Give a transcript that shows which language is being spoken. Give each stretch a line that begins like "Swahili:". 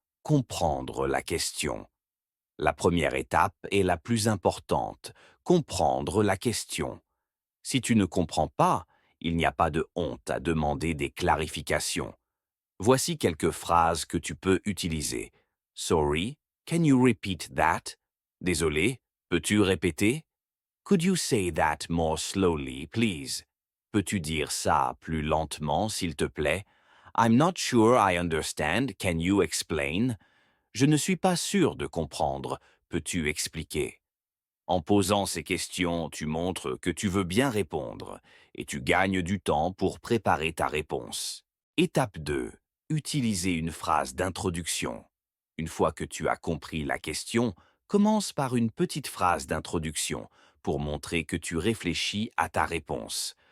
French: Comprendre la question. La première étape est la plus importante, comprendre la question. Si tu ne comprends pas, il n'y a pas de honte à demander des clarifications. Voici quelques phrases que tu peux utiliser.
English: Sorry, can you repeat that?
French: Désolé, peux-tu répéter?
English: Could you say that more slowly, please?
French: Peux-tu dire ça plus lentement, s'il te plaît?
English: I'm not sure I understand. Can you explain?
French: Je ne suis pas sûr de comprendre. Peux-tu expliquer? En posant ces questions, tu montres que tu veux bien répondre et tu gagnes du temps pour préparer ta réponse. Étape 2. Utiliser une phrase d'introduction. Une fois que tu as compris la question, commence par une petite phrase d'introduction pour montrer que tu réfléchis à ta réponse.